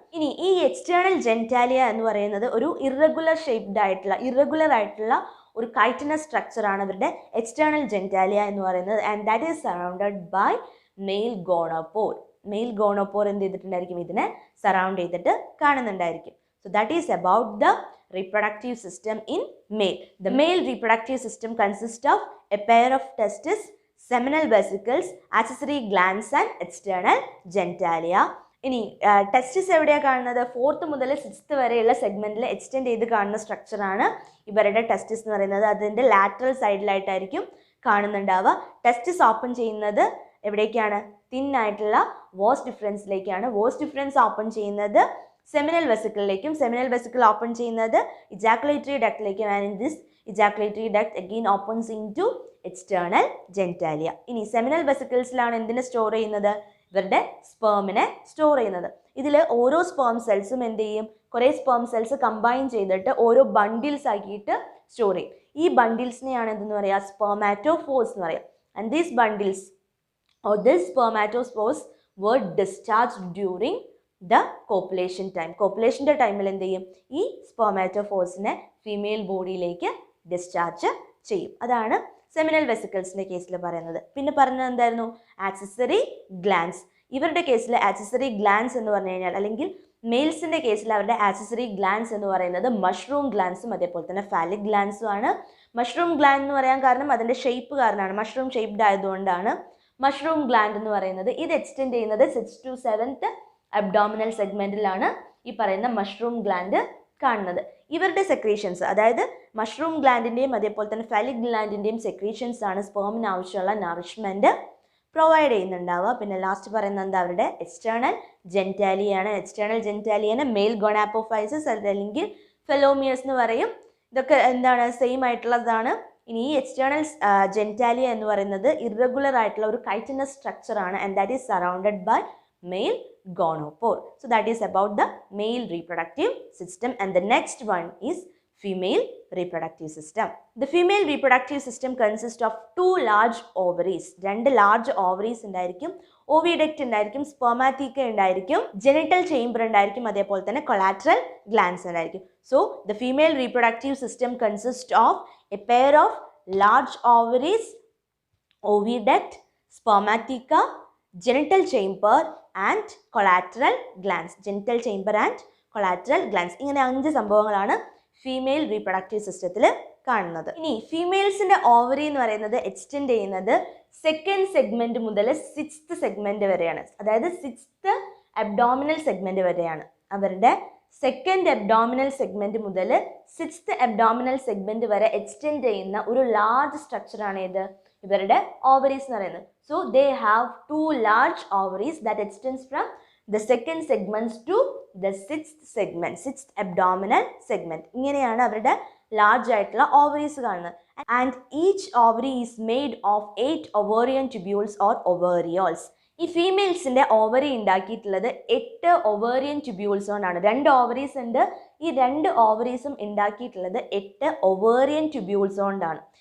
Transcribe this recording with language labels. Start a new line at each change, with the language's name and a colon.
Malayalam: ഇനി ഈ external genitalia എന്ന് പറയുന്നത് ഒരു ഇറഗുലർ ആയിട്ടുള്ള ഒരു കൈറ്റിനസ് സ്ട്രക്ചറാണ് ഇവരുടെ എക്സ്റ്റേണൽ ജെനിറ്റാലിയ എന്ന് പറയുന്നത്.
English: And that is surrounded by male gonopore.
Malayalam: Mail ഗോണോപോർ എന്ത് ചെയ്തിട്ടുണ്ടായിരിക്കും, ഇതിനെ സറൗണ്ട് ചെയ്തിട്ട് കാണുന്നുണ്ടായിരിക്കും.
English: So that is about the reproductive system in male. The male reproductive system consists of a pair of testes, seminal vesicles, accessory glands and external genitalia.
Malayalam: ഇനി ടെസ്റ്റിസ് എവിടെയാണ് കാണുന്നത്, 4th മുതൽ 6th വരെയുള്ള സെഗ്മെൻറ്റിൽ extend ചെയ്ത് കാണുന്ന സ്ട്രക്ചറാണ് ഇവരുടെ ടെസ്റ്റിസ് എന്ന് പറയുന്നത്. അതിൻ്റെ ലാറ്ററൽ സൈഡിലായിട്ടായിരിക്കും കാണുന്നുണ്ടാവുക. ടെസ്റ്റിസ് ഓപ്പൺ ചെയ്യുന്നത് എവിടേക്കാണ്, തിന്നായിട്ടുള്ള വാസ് ഡിഫറൻസിലേക്കാണ്. വാസ് ഡിഫറൻസ് ഓപ്പൺ ചെയ്യുന്നത് സെമിനൽ വെസിക്കിളിലേക്കും, സെമിനൽ വെസിക്കിൾ ഓപ്പൺ ചെയ്യുന്നത് ejaculatory ഡക്റ്റിലേക്കും.
English: And in this ejaculatory duct again opens into external genitalia.
Malayalam: ഇനി സെമിനൽ വെസിക്കിൾസിലാണ് എന്തിനെ സ്റ്റോർ ചെയ്യുന്നത്, ഇവരുടെ സ്പേമിനെ സ്റ്റോർ ചെയ്യുന്നത്. ഇതിൽ ഓരോ സ്പേം സെൽസും എന്ത് ചെയ്യും, കുറേ സ്പേം സെൽസ് കമ്പൈൻ ചെയ്തിട്ട് ഓരോ ബണ്ടിൽസ് ആക്കിയിട്ട് സ്റ്റോർ ചെയ്യും. ഈ ബണ്ടിൽസിനെയാണ് എന്തെന്ന് പറയുക, സ്പെർമാറ്റോഫോഴ്സ് എന്ന് പറയാം.
English: And these bundles or this spermatospores were discharged during the copulation time.
Malayalam: കോപ്പുലേഷൻ്റെ ടൈമിൽ എന്ത് ചെയ്യും, ഈ സ്പെർമാറ്റോഫോഴ്സിനെ ഫീമെയിൽ ബോഡിയിലേക്ക് ഡിസ്ചാർജ് ചെയ്യും. അതാണ് സെമിനൽ വെസിക്കിൾസിൻ്റെ കേസിൽ പറയുന്നത്. പിന്നെ പറഞ്ഞത് എന്തായിരുന്നു, ആക്സസറി ഗ്ലാൻസ്. ഇവരുടെ കേസിൽ ആക്സസറി ഗ്ലാൻസ് എന്ന് പറഞ്ഞു കഴിഞ്ഞാൽ, അല്ലെങ്കിൽ മെയിൽസിൻ്റെ കേസിൽ അവരുടെ ആക്സസറി ഗ്ലാൻസ് എന്ന് പറയുന്നത് മഷ്റൂം ഗ്ലാൻസും അതേപോലെ തന്നെ ഫാലിക് ഗ്ലാൻസും ആണ്. മഷ്റൂം ഗ്ലാൻഡ് എന്ന് പറയാൻ കാരണം അതിൻ്റെ ഷേപ്പ് കാരണമാണ്, മഷ്റൂം ഷേപ്ഡ് ആയതുകൊണ്ടാണ് മഷ്റൂം ഗ്ലാൻഡ് എന്ന് പറയുന്നത്. ഇത് എക്സ്റ്റെൻഡ് ചെയ്യുന്നത് 6 to 7th അബ്ഡോമിനൽ സെഗ്മെൻറ്റിലാണ് ഈ പറയുന്ന മഷ്റൂം ഗ്ലാൻഡ് കാണുന്നത്. ഇവരുടെ സെക്രീഷൻസ്, അതായത് മഷ്റൂം ഗ്ലാൻഡിൻ്റെയും അതേപോലെ തന്നെ ഫാലിക് ഗ്ലാൻഡിൻ്റെയും സെക്രീഷൻസ് ആണ് സ്പേമിന് ആവശ്യമുള്ള നറിഷ്മെൻറ്റ് പ്രൊവൈഡ് ചെയ്യുന്നുണ്ടാവുക. പിന്നെ ലാസ്റ്റ് പറയുന്നത് എന്താ, അവരുടെ എക്സ്റ്റേണൽ ജെനിറ്റാലിയാണ്. എക്സ്റ്റേണൽ ജെനിറ്റാലിയനെ മെയിൽ ഗൊണാപ്പോഫൈസസ് അല്ലെങ്കിൽ ഫെലോമിയേഴ്സ് എന്ന് പറയും. ഇതൊക്കെ എന്താണ്, സെയിം ആയിട്ടുള്ളതാണ്. ഇനി ഈ എക്സ്റ്റേണൽ ജെനിറ്റാലിയ എന്ന് പറയുന്നത് ഇറഗുലർ ആയിട്ടുള്ള ഒരു chitinous സ്ട്രക്ചറാണ്.
English: And that is surrounded by male gonopore. So that is about the male reproductive system. And the next one is female reproductive system. The female reproductive system consists of two large ovaries.
Malayalam: രണ്ട് large ovaries ഉണ്ടായിരിക്കും, oviduct ഉണ്ടായിരിക്കും, spermatheca ഉണ്ടായിരിക്കും, genital chamber ഉണ്ടായിരിക്കും, അതേപോലെ തന്നെ collateral glands ഉണ്ടായിരിക്കും.
English: So, the female reproductive system consists of a pair of large ovaries, oviduct, spermatheca, genital chamber and collateral glands. Genital chamber and collateral glands.
Malayalam: ഇങ്ങനെ 5 സംഭവങ്ങളാണ് female reproductive സിസ്റ്റത്തിൽ കാണുന്നത്. ഇനി ഫീമെയിൽസിന്റെ ഓവറി എന്ന് പറയുന്നത് എക്സ്റ്റെൻഡ് ചെയ്യുന്നത് സെക്കൻഡ് സെഗ്മെന്റ് മുതൽ 6th സെഗ്മെന്റ് വരെയാണ്. അതായത് 6th അബ്ഡോമിനൽ സെഗ്മെന്റ് വരെയാണ്. അവരുടെ സെക്കൻഡ് അബ്ഡോമിനൽ സെഗ്മെന്റ് മുതൽ 6th അബ്ഡോമിനൽ സെഗ്മെന്റ് വരെ എക്സ്റ്റെൻഡ് ചെയ്യുന്ന ഒരു ലാർജ് സ്ട്രക്ചറാണ് ഇത് ഇവരുടെ ഓവറീസ് എന്ന് പറയുന്നത്.
English: So they have 2 large ovaries that extends from the second segments to the 6th segment, 6th abdominal segment.
Malayalam: ഇങ്ങനെയാണ് അവരുടെ ലാർജ് ആയിട്ടുള്ള ഓവറീസ് കാണുന്നത്.
English: And each ovary is made of 8 ovarian tubules or ovarioles.
Malayalam: ഈ ഫീമെയിൽസിന്റെ ovary ഉണ്ടാക്കിയിട്ടുള്ളത് 8 ovarian tubules കൊണ്ടാണ്. 2 ovaries ഉണ്ട്. ഈ 2 ഓവറീസും ഉണ്ടാക്കിയിട്ടുള്ളത് 8 ovarian tubules കൊണ്ടാണ്.